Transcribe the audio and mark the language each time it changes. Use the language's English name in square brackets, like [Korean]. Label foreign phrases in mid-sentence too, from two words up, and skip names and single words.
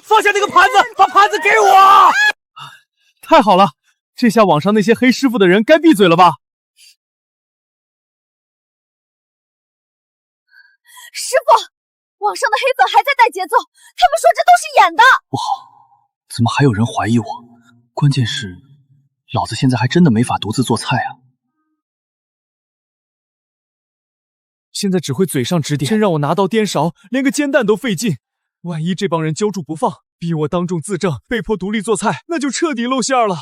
[Chinese] 放下那個盤子，把盤子給我！太好了，這下網上那些黑師傅的人該閉嘴了吧？師傅，網上的黑粉還在帶節奏，他們說這都是演的。不好，怎麼還有人懷疑我？關鍵是，老子現在還真的沒法獨自做菜啊！現在只會嘴上指點，真讓我拿刀顛勺，連個煎蛋都費勁。萬一這幫人揪住不放，逼我當眾自證，被迫獨立做菜，那就徹底露餡了。